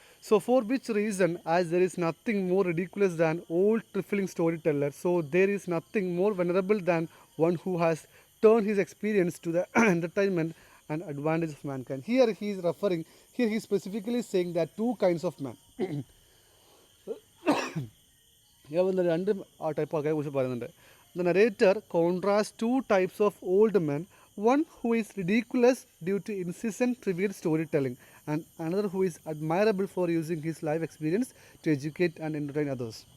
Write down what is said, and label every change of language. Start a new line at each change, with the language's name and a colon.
English: So for which reason, as there is nothing more ridiculous than old trifling storyteller, so there is nothing more venerable than one who has turned his experience to the entertainment and advantage of mankind. Here he is referring, here he is specifically saying that 2 kinds of men.
Malayalam: ഞാൻ വന്ന 2 type ആൾക്കാരെ കുറിച്ച് പറയുന്നുണ്ട്.
English: The narrator contrasts 2 types of old men, one who is ridiculous due to incessant trivial storytelling, and another who is admirable for using his life experience to educate and entertain others.